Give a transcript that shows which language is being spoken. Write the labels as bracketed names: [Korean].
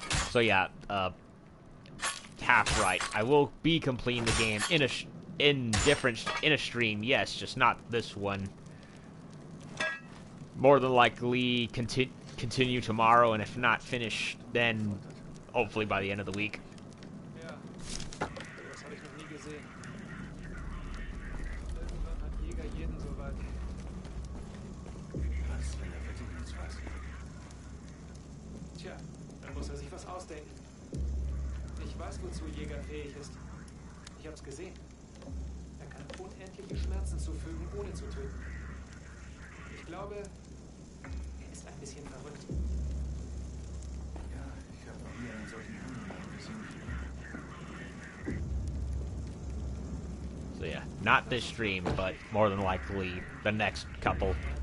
[English] So yeah, half right. I will be completing the game in a stream, yes, just not this one. More than likely continue tomorrow, and if not finish, then hopefully by the end of the week. [German] Ja, das habe ich noch nie gesehen. Irgendwann hat Jäger jeden so weit. Was, wenn der Wette nichts weiß? Tja, dann muss er sich was ausdenken. Ich weiß, wozu Jäger fähig ist. Ich hab's gesehen. Er kann unendliche Schmerzen zufügen, ohne zu töten. Ich glaube, er ist ein bisschen verrückt. Ja, ich habe noch nie einen solchen Hundemann gesehen. [English] So yeah, not this stream, but more than likely the next couple.